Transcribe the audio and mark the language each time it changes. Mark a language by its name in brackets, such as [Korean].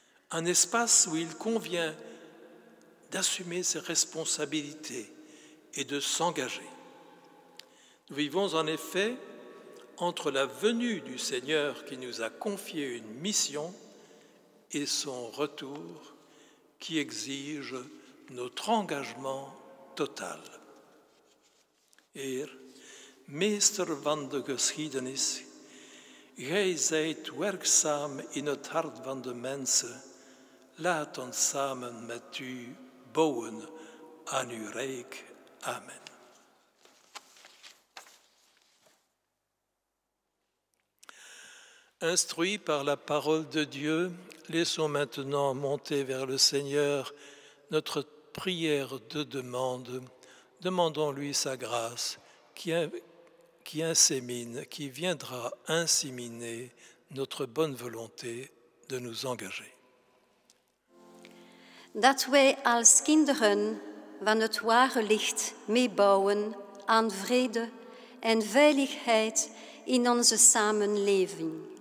[French] Un espace où il convient d'assumer ses responsabilités et de s'engager. Nous vivons en effet entre la venue du Seigneur qui nous a confié une mission et son retour qui exige notre engagement total. [Dutch] Heer, meester van de geschiedenis, gij zijt werkzaam in het hart van de mensen. Laat ons samen met u bouwen aan uw rijk. Amen. [French] Instruits par la parole de Dieu, laissons maintenant monter vers le Seigneur notre prière de demande. Demandons-lui sa grâce qui insémine, qui viendra inséminer notre bonne volonté de nous engager. [Dutch] Dat wij als kinderen van het ware licht meebouwen aan vrede en veiligheid in onze samenleving.